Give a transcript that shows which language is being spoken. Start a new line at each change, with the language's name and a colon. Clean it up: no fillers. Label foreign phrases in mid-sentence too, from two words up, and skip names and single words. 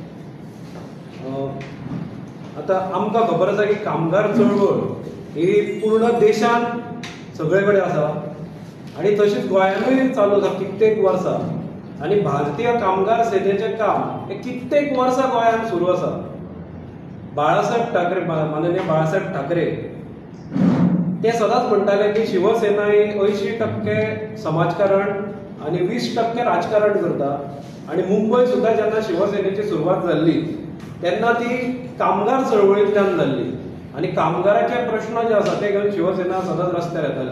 Konkani: आता आमकां खबर आसा की कामगार चळवळ ही पूर्ण देशान सगळे कडेन आसा आणि तशीच गोंयानूय चालू आसा कित्येक वर्सां. आणि भारतीय कामगार सेनेचें काम हे कित्येक वर्सां गोंयान सुरू आसा. बाळासाहेब ठाकरे, माननीय बाळासाहेब ठाकरे ते सदांच म्हणटाले की शिवसेना ही 80% समाजकारण आणि 20% राजकारण करता. आणि मुंबय सुद्धा जेन्ना शिवसेनेची सुरवात जाल्ली तेन्ना ती कामगार चळवळींतल्यान जाल्ली आणि कामगाराचे प्रश्न जे आसा ते घेवन शिवसेना सदांच रस्त्यार येताली.